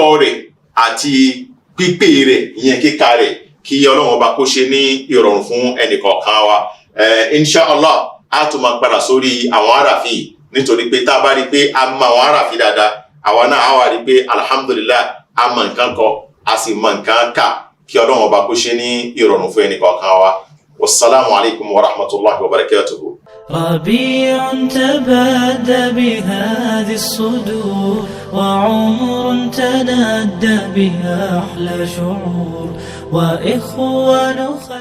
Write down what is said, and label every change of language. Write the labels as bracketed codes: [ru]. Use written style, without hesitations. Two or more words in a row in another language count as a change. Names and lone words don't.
[yo] rẹ̀ àti pípè rẹ̀ ìyẹn kíkà rẹ̀ kí Ọlọ́run ọba kó ṣe ní ìrọ̀rùn fún ẹnìkọ̀ọ̀kan wa inshallah a tún máa padà sórí àwọn àràfin nítorí pé tá a bá rí pé a mọ àwọn àràfin dáadáa àwa náà á wà rí pé alhamdulillah a mọ nǹkan kọ a sì mọ nǹkan kà kí Ọlọ́run ọba kó ṣe ní ìrọ̀rùn fún ẹnìkọ̀ọ̀kan wa. [ar] والسلام عليكم ورحمة الله وبركاته. ربيع تبادى بهذه الصدور وعمر تنادى بها أحلى شعور وإخوان